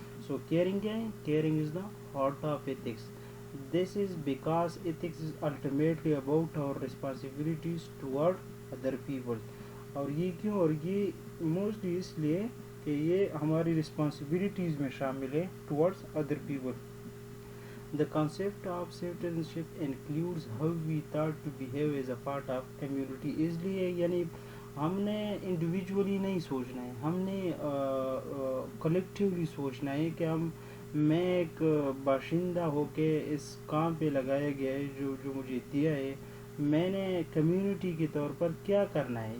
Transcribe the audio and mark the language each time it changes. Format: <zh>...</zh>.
<en>so caring</en> <ur>کیا ہے؟</ur> <en>Caring is the heart of ethics. This is because ethics is ultimately about our responsibilities toward other people.</en> <ur>اور یہ کیوں؟ اور یہ موسٹلی اس لیے کہ یہ ہماری رسپانسبلٹیز میں شامل ہے</ur> <en>Towards other people. The concept of citizenship includes how we thought to behave as a part of community.</en> <ur>اس لیے یعنی ہم نے انڈیویجولی نہیں سوچنا ہے، ہم نے کلیکٹیولی سوچنا ہے کہ میں ایک باشندہ ہو کے اس کام پہ لگایا گیا ہے جو مجھے دیا ہے، میں نے کمیونٹی کے طور پر کیا کرنا ہے.</ur>